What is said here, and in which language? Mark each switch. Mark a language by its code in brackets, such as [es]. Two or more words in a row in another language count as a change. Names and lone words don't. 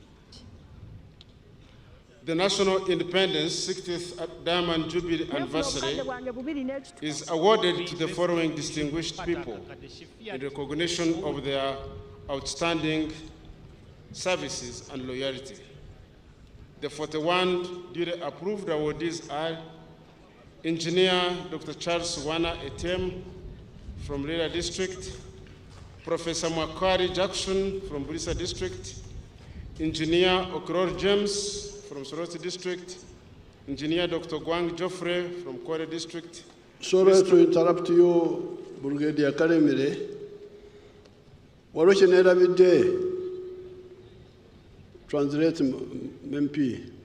[en] The National Independence 60th Diamond Jubilee Anniversary is awarded to the following distinguished people in recognition of their outstanding services and loyalty. The 41 duly approved awardees are Engineer Dr. Charles Wana Etem from Lira District, Professor Mwakari Jackson from Bulisa District, Engineer Okror James from Soroti District, Engineer Dr. Gwang Joffrey from Kwale District. Sorry to interrupt you, Brigadier Kalemire. [nyn] Waroshenera midday. [en] Translate MP.